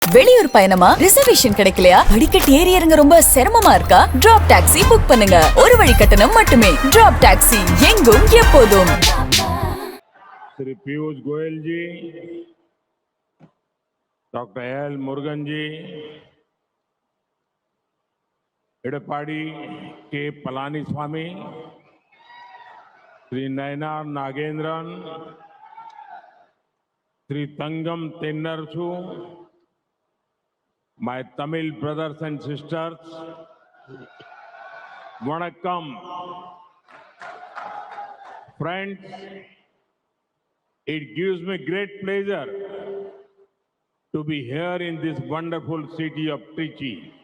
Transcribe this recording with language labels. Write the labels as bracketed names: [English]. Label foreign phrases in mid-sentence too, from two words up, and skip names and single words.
[Tamil] வெளியூர் பயணமா ரிசர்வேஷன் கிடைக்கலையா படிக்கட்டு ஏறி இறங்க ரொம்ப சிரமமா இருக்கா டிராப் டாக்ஸி புக் பண்ணுங்க ஒரு வழி கட்டணம் மட்டுமே டிராப் டாக்ஸி எங்கும் எப்போதும் [Hindi] श्री पीयूष गोयल जी, डॉक्टर एल मुरुगन जी, एडपाड़ी के पलानीस्वामी, श्री नयनार नागेंद्रन, श्री तंगम तेन्नरसु, [English] my Tamil brothers and sisters, Vanakkam. Friends, it gives me great pleasure to be here in this wonderful city of Trichy.